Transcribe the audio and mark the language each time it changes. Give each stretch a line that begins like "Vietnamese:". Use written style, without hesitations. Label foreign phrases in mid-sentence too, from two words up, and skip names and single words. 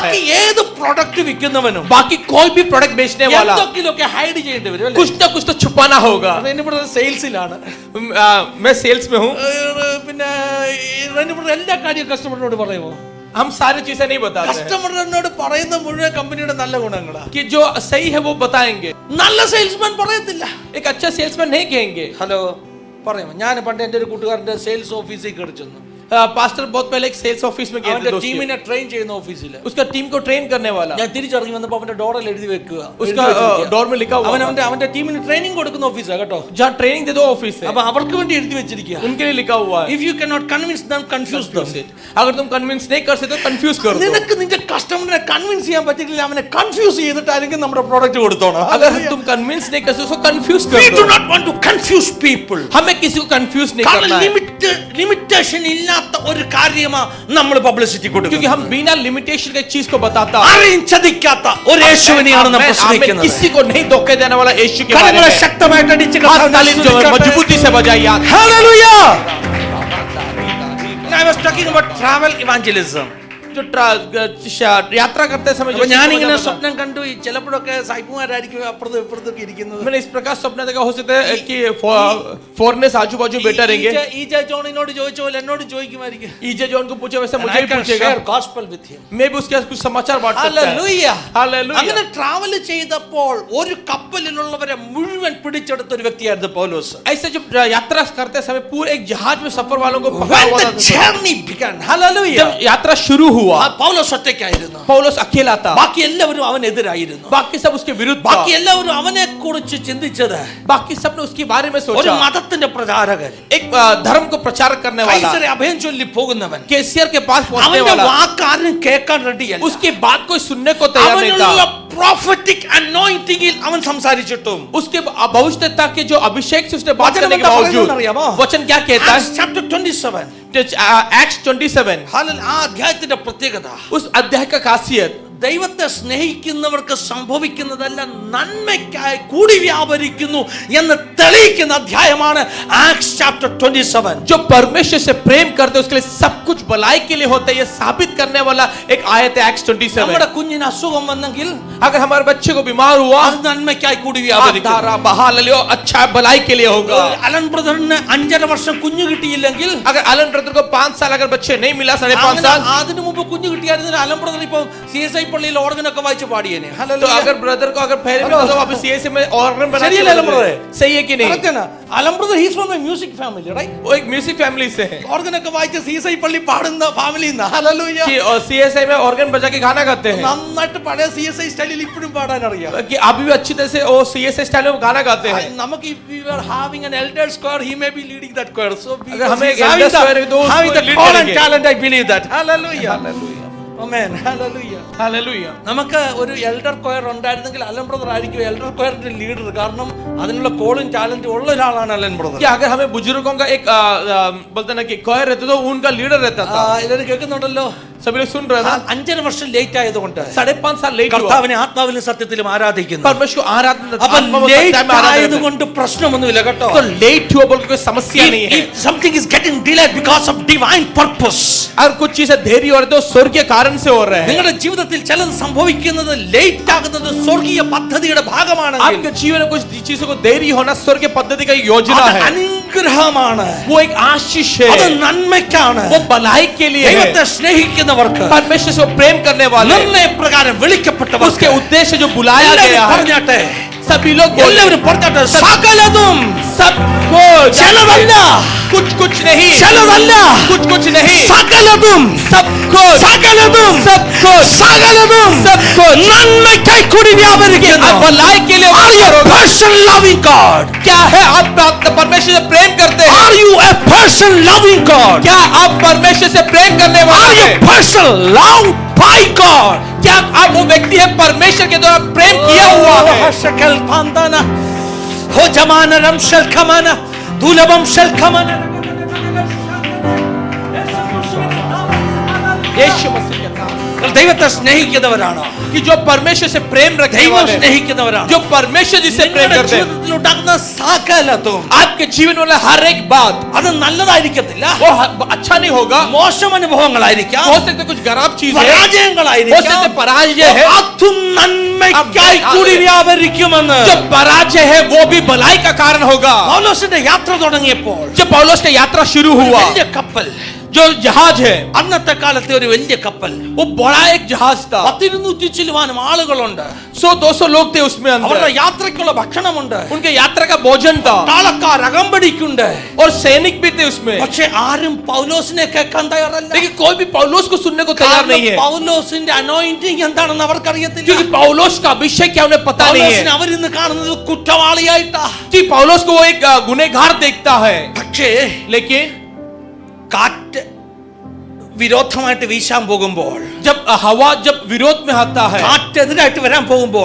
Malayalam: ബാക്കി ഏത് പ്രൊഡക്റ്റ് വിൽക്കുന്നവനും
Hindi: बाकी कोई भी प्रोडक्ट बेचने वाला
Malayalam: എന്തൊക്കെയൊക്കെ ഹൈഡ് ചെയ്യേണ്ടി വരും അല്ലേ?
Hindi: कुछ ना कुछ तो छुपाना होगा।
Malayalam: ഇവിടെ സെയിൽസിലാണ്.
Hindi: मैं सेल्स में हूँ,
Malayalam: പിന്നെ ഇവിടെ എല്ലാ കാര്യവും കസ്റ്റമറിനോട് പറയുമോ?
Hindi: हम सारी चीजें नहीं बताते हैं।
Malayalam: കസ്റ്റമറിനോട് പറയുന്ന മുഴുവൻ കമ്പനിയുടെ നല്ല ഗുണങ്ങളാ.
Hindi: कि जो सही है वो बताएंगे।
Malayalam: നല്ല സെയിൽസ്മാൻ പറയത്തില്ല. एक अच्छा सेल्समैन नहीं कहेंगे। ഹലോ പറയുമോ? ഞാൻ പണ്ട് എൻ്റെ ഒരു കൂട്ടുകാരൻ്റെ സെയിൽസ് ഓഫീസിൽ കയറി ചെന്നു.
Hindi: पास्टर बहुत पहले एक
English: sales office
Hindi: में गए थे
Malayalam: അവന്റെ
Hindi: दोस्त के।
Malayalam: ടീമിനെ ട്രെയിൻ ചെയ്യുന്ന ഓഫീസിൽ
Hindi: उसका टीम को ट्रेन करने वाला,
Malayalam: ഞാൻ തിരിച്ചിറങ്ങി വന്നപ്പോൾ അവന്റെ ഡോറിൽ എഴുതി വെക്കുക,
Hindi: उसका डोर में लिखा हुआ था।
Malayalam: അവന്റെ ടീമിന് ട്രെയിനിങ് കൊടുക്കുന്ന ഓഫീസാ കേട്ടോ.
Hindi: जहाँ ट्रेनिंग दे दो ऑफिस है,
Malayalam: അപ്പൊ അവർക്ക് വേണ്ടി എഴുതി വെച്ചിരിക്കുക,
Hindi: उनके लिए लिखा हुआ है।
English: If you cannot convince them confuse them.
Hindi: अगर तुम कन्विंस नहीं कर सकते तो कंफ्यूज कर दो।
Malayalam: നിനക്ക് നിന്റെ കസ്റ്റമറിനെ കൺവിൻസ് ചെയ്യാൻ പറ്റില്ല, അവനെ കൺഫ്യൂസ് ചെയ്തിട്ടായിരിക്കും നമ്മുടെ പ്രോഡക്റ്റ് കൊടുത്തോണം.
Hindi: अगर तुम कन्विंस नहीं कर सकते उसको कंफ्यूज
English: We
Hindi: कर
English: do
Hindi: दो।
English: not want to confuse people.
Hindi: हमें किसी को कंफ्यूज नहीं
Malayalam: കാരണം
Hindi: करना है,
Malayalam: ലിമിറ്റേഷൻ ഇല്ലാത്ത ഒരു കാര്യമാ നമ്മൾ പബ്ലിസിറ്റി
Hindi: क्योंकि
Malayalam: കൊടുക്കുന്നത്.
Hindi: हम बिना लिमिटेशन के चीज को बताता है।
Malayalam: ആരെയും ചതിക്കാത്ത ഒരു യേശുവിനെയാണ് നമ്മൾ
Hindi: हमें
Malayalam: പ്രസംഗിക്കുന്നത്.
Hindi: किसी को नहीं धोखे देने वाला यीशु के बारे
Malayalam: കരങ്ങളെ
Hindi: में
Malayalam: ശക്തമായിട്ട് അടിച്ച്
Hindi: हाथ ताली जो मजबूती से बजाइए।
English: Hallelujah. I was talking about travel evangelism.
Hindi: जो यात्रा करते समय जो
Malayalam: ഞാനിങ്ങനെ സ്വപ്നം കണ്ടു ഈ ചിലപ്പോഴൊക്കെ സായിപ്പുമാരായിരിക്കും അപ്പുറത്തും ഇപ്പുറത്തൊക്കെ ഇരിക്കുന്നത്.
Hindi: मैंने इस प्रकार सपना देखा, हो सकता है कि फॉरेनर्स आजू बाजू बैठा रहेंगे.
Malayalam: ഈജ ജോണിനോട് ചോദിച്ച പോലെ എന്നോട് ചോദിക്കുമായിരിക്കും.
Hindi: ईजे जॉन को पूछे वैसे मुझे भी पूछेगा.
English: gospel with him.
Hindi: मैं भी उसके साथ कुछ समाचार बांट सकता है.
English: Hallelujah. Hallelujah.
Malayalam: അങ്ങനെ ട്രാവൽ ചെയ്തപ്പോൾ ഒരു കപ്പലിലുള്ളവരെ മുഴുവൻ പിടിച്ചെടുത്ത ഒരു വ്യക്തിയായിരുന്നു പൗലോസ്.
Hindi: ऐसे जब यात्रा करते समय पूरे एक जहाज में सफर वालों को पकड़ा
English: When
Hindi: हुआ
English: the
Hindi: था.
English: journey began. Hallelujah.
Hindi: जब यात्रा शुरू हुआ,
Malayalam: പൗലോസ് ഒറ്റയ്ക്കായിരുന്നു.
Hindi: पौलुस अकेला था.
Malayalam: ബാക്കി എല്ലാവരും അവനെതിരായിരുന്നു.
Hindi: बाकी सब उसके विरुद्ध था.
Malayalam: ബാക്കി എല്ലാവരും അവനെ കുറിച്ച് ചിന്തിച്ചത്
Hindi: बाकी सब ने उसके बारे में
Malayalam: ഒരു
Hindi: सोचा.
Malayalam: മതത്തിന്റെ പ്രചാരകൻ,
Hindi: एक धर्म को प्रचार करने वाला,
Malayalam: കൈസരെ അഭയം ചൊല്ലി പോകുന്നവൻ,
Hindi: कैसियर के पास पहुंचने
Malayalam: അവന്റെ
Hindi: वाला,
Malayalam: വാക്കാരും കേൾക്കാൻ റെഡിയല്ല.
Hindi: उसकी बात कोई सुनने को तैयार नहीं
Malayalam: അവനുള്ള
Hindi: था.
English: prophetic anointing-
Malayalam: ൽ അവൻ സംസാരിച്ചിട്ടും
Hindi: उसके भविष्यता के जो अभिषेक से उसने बात वचन करने के बता बावजूद, रहे हो ना, वचन क्या कहता है?
English: Acts chapter 27. Acts 27,
Malayalam: ആ അധ്യായത്തിന്റെ പ്രത്യേകത,
Hindi: उस अध्याय का खासियत,
Malayalam: ദൈവത്തെ സ്നേഹിക്കുന്നവർക്ക് സംഭവിക്കുന്നതല്ല നന്മയ്ക്കായി കൂടി വ്യാപരിക്കുന്നു എന്ന് തെളിയിക്കുന്ന അധ്യായമാണ്
English: Acts chapter
Malayalam: 27.
Hindi: जो परमेश्वर से प्रेम करते हैं उसके लिए सब कुछ भलाई के लिए होता है, ये साबित करने वाला एक आयत है Acts 27.
Malayalam: നമ്മുടെ കുഞ്ഞിന് അസുഖം വന്നെങ്കിൽ
Hindi: अगर हमारे बच्चे को बीमार हुआ,
Malayalam: അത് നന്മയ്ക്കായി കൂടി വ്യാപരിക്കും.
Hindi: धारा बहा लियो, अच्छा भलाई के लिए होगा.
Malayalam: അലൻ ബ്രദറിന് 5.5 വർഷം കുഞ്ഞു കിട്ടിയില്ലെങ്കിൽ,
Hindi: अगर अलन ब्रदर को 5 साल अगर बच्चे नहीं मिला, 5.5 साल,
Malayalam: അതിനു മുമ്പ് കുഞ്ഞു കിട്ടിയായിരുന്നെങ്കിൽ അലൻ ബ്രദർ ഇപ്പൊ CSI പള്ളിയിൽ ഓർഗനൊക്കെ വായിച്ച് പാടിയേനെ.
Hindi: तो अगर ब्रदर को अगर पहले मिला तो अभी सीएसए में ऑर्गन बना
Malayalam: ശരിയല്ലേ അലൻ ബ്രദർ?
Hindi: सही है कि नहीं?
English: അലൻ brother he's from a music family, right?
Hindi: वो एक
English: music family
Hindi: से है
Malayalam: ഓർഗനൊക്കെ വായിച്ച് CSI പള്ളി പാടുന്ന ഫാമിലിന്നാ. ഹല്ലേലൂയ.
Hindi: कि सीएसए में ऑर्गन बजा के गाना गाते हैं,
Malayalam: നന്നായിട്ട് പഴയ CSI സ്റ്റൈലിൽ ഇപ്പോഴും പാടാൻ അറിയാം.
Hindi: कि अभी भी अच्छी तरह से वो सीएसए स्टाइल में गाना गाते हैं.
English: നമുക്ക് if we were having an elder choir, he may be leading that choir. So
Hindi: अगर हमें एक
English: elder choir
Hindi: है तो
English: having the
Hindi: उसको lead
English: call and
Hindi: करेंगे.
English: talent, I believe that. Hallelujah. Hallelujah. Amen. Hallelujah. Hallelujah.
Malayalam: നമുക്ക് ഒരു
English: elder choir
Malayalam: ഉണ്ടായിരുന്നെങ്കിൽ അലൻ ബ്രദർ ആയിരിക്കും എൽഡർ കൊയറിന്റെ ലീഡർ. കാരണം അതിനുള്ള കോളും ടാലന്റും ഉള്ള ഒരാളാണ് അലൻ ബ്രദർ.
Hindi: क्या अगर हमें बुजुर्गों का एक बोलते ना कि कोयर रहता तो उनका लीडर रहता था.
Malayalam: എല്ലാവരും കേൾക്കുന്നുണ്ടല്ലോ?
Hindi: सभी लोग सुन रहे हैं ना?
Malayalam: 5.5 വർഷം ലേറ്റ് ആയതുകൊണ്ട്
Hindi: 5.5 साल लेट हुआ.
Malayalam: കർത്താവിനെ ആത്മാവിലും സത്യത്തിലും ആരാധിക്കുന്നു.
Hindi: परमेश्वर को आराधना,
Malayalam: അപ്പൊ
Hindi: आत्मा में
Malayalam: ലേറ്റ്
Hindi: सत्य में आराधना.
Malayalam: ആയതുകൊണ്ട് പ്രശ്നമൊന്നുമില്ല കേട്ടോ.
Hindi: तो लेट हुआ बोल के कोई समस्या नहीं है.
English: If something is getting delayed because of divine purpose,
Hindi: अगर कुछ चीजें देरी हो रही है तो स्वर्गीय कारण से हो रहे हैं.
Malayalam: നിങ്ങളുടെ ജീവിതത്തിൽ ചിലത് സംഭവിക്കുന്നത് ലേറ്റ് ആകുന്നത് സ്വർഗീയ പദ്ധതിയുടെ ഭാഗമാണ്.
Hindi: आपके जीवन में कुछ चीजों को देरी होना स्वर्गीय पद्धति का योजना है.
Malayalam: അനുഗ്രഹമാണ്.
Hindi: वो एक आशीष
Malayalam: അത്
Hindi: है,
Malayalam: നന്മയ്ക്കാണ്.
Hindi: वो भलाई के लिए है.
Malayalam: ദൈവത്തെ സ്നേഹിക്കുന്നവർക്ക്
Hindi: परमेश्वर से प्रेम करने वाले,
Malayalam: നിർണയപ്രകാരം വിളിക്കപ്പെട്ടവർക്ക്
Hindi: उसके उद्देश्य जो बुलाया गया है,
Malayalam: പറഞ്ഞാട്ടെ,
Hindi: सभी लोग बोले,
Malayalam: എല്ലാവരും പറഞ്ഞാട്ടെ, സകലതും
Hindi: सब कुछ,
Malayalam: ചിലതല്ല,
Hindi: कुछ कुछ नहीं,
Malayalam: ചിലതല്ല,
Hindi: कुछ कुछ नहीं,
Malayalam: സകലതും
Hindi: सब कुछ,
Malayalam: സകലതും
Hindi: सब कुछ,
Malayalam: സകലതും
Hindi: सब कुछ
Malayalam: നന്മയ്ക്കായി കൂടി വ്യാപരിക്കുന്നു.
Hindi: आप भलाई के लिए
English: Are you a person loving God?
Hindi: क्या है? आप परमेश्वर से प्रेम करते हैं?
English: Are you a person loving God?
Hindi: क्या आप परमेश्वर से प्रेम करने
English: Are
Hindi: वाले
English: you
Hindi: हैं?
English: a person loved by God?
Hindi: क्या आप वो व्यक्ति है परमेश्वर के द्वारा प्रेम किया हुआ है? ഹശകൽ പാന്താന ഹോജമാനരം ശൽഖമന ദുലഭം ശൽഖമന. यीशु मसीह का नाम.
Malayalam: ദൈവത്തെ സ്നേഹിക്കുന്നവരാണോ?
Hindi: कि जो परमेश्वर से प्रेम रखने
Malayalam: ദൈവം
Hindi: वाले हैं,
Malayalam: സ്നേഹിക്കുന്നവരാണോ?
Hindi: जो परमेश्वर जिससे प्रेम
Malayalam: നിങ്ങളുടെ
Hindi: करते हैं,
Malayalam: ജീവിതത്തിൽ ഉണ്ടാകുന്ന സകലതും
Hindi: आपके जीवन वाला हर एक बात
Malayalam: അത് നല്ലതായിരിക്കത്തില്ല.
Hindi: वो अच्छा नहीं होगा.
Malayalam: മോശം അനുഭവങ്ങളായിരിക്കാം,
Hindi: हो सकते कुछ खराब चीज है, हो
Malayalam: പരാജയങ്ങളായിരിക്കാം.
Hindi: सकते पराजय है.
Malayalam: അതും നന്മയ്ക്കായി കൂടി വ്യാപരിക്കുമെന്ന്
Hindi: जो पराजय है वो भी भलाई का कारण होगा.
Malayalam: പൗലോസിന്റെ യാത്ര തുടങ്ങിയപ്പോൾ
Hindi: जब पौलुस का यात्रा शुरू हुआ,
Malayalam: വലിയ കപ്പൽ,
Hindi: जो जहाज है
Malayalam: അന്നത്തെ കാലത്തെ ഒരു വലിയ കപ്പൽ,
Hindi: वो बड़ा एक जहाज था.
Malayalam: 100-200 ചില്ലുവാനും ആളുകളുണ്ട്.
Hindi: 100-200 लोग थे उसमें
Malayalam: അവരുടെ
Hindi: अंदर.
Malayalam: യാത്രയ്ക്കുള്ള ഭക്ഷണമുണ്ട്.
Hindi: उनके यात्रा का भोजन था
Malayalam: താളക്കാർ അകമ്പടിക്കുണ്ട്.
Hindi: और सैनिक भी थे उसमें.
Malayalam: പക്ഷെ ആരും പൗലോസിനെ കേൾക്കാൻ തയ്യാറല്ല.
Hindi: लेकिन कोई भी पौलुस को सुनने को तैयार नहीं है,
Malayalam: പൗലോസിന്റെ അനോയിന്റിംഗ് എന്താണെന്ന് അവർക്കറിയത്തില്ല.
Hindi: क्योंकि पौलुस का अभिषेक क्या उन्हें पता नहीं
Malayalam: പൗലോസിനെ
Hindi: है.
Malayalam: അവരിന്ന് കാണുന്നത് കുറ്റവാളിയായിട്ടാ.
Hindi: कि पौलुस को वो एक गुनहगार देखता है.
Malayalam: പക്ഷേ
Hindi: लेकिन
Malayalam: കാറ്റ് വിരോധമായിട്ട് വീശാൻ പോകുമ്പോൾ,
Hindi: जब हवा जब विरोध में आता है,
Malayalam: കാറ്റെതിരായിട്ട് വരാൻ പോകുമ്പോൾ